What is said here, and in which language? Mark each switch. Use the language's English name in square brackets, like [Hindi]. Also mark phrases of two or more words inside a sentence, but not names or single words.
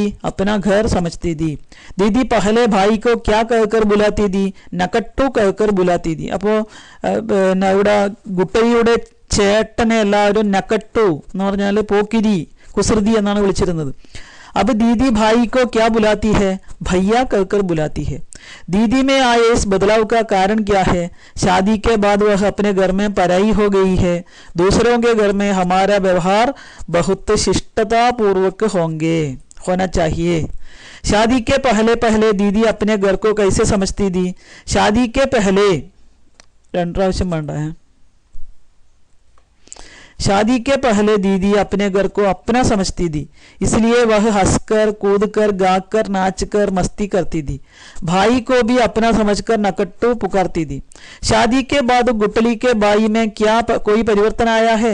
[Hindi] अपना घर समझती थी. दीदी पहले भाई को क्या कहकर बुलाती थी? नकट्टू कहकर बुलाती थी. [Malayalam] അപ്പോൾ ഇവിടെ ഗുട്ടലിയുടെ ചേട്ടനെ എല്ലാവരും നക്കട്ടു എന്ന് പറഞ്ഞാൽ പോക്കിരി, കുസൃതി എന്നാണ് വിളിച്ചിരുന്നത്. [Hindi] अब दीदी भाई को क्या बुलाती है? भैया कहकर बुलाती है. दीदी में आए इस बदलाव का कारण क्या है? शादी के बाद वह अपने घर में पराई हो गई है. दूसरों के घर में हमारा व्यवहार बहुत शिष्टता पूर्वक होना चाहिए. शादी के पहले पहले दीदी अपने घर को कैसे समझती थी? शादी के पहले [Malayalam] രണ്ട് പ്രാവശ്യം വേണ്ട [Hindi] है. शादी के पहले दीदी अपने घर को अपना समझती थी, इसलिए वह हंसकर कूदकर गाकर नाचकर मस्ती करती थी. भाई को भी अपना समझकर नकट्टू पुकारती थी. शादी के बाद गुटली के भाई में क्या कोई परिवर्तन आया है?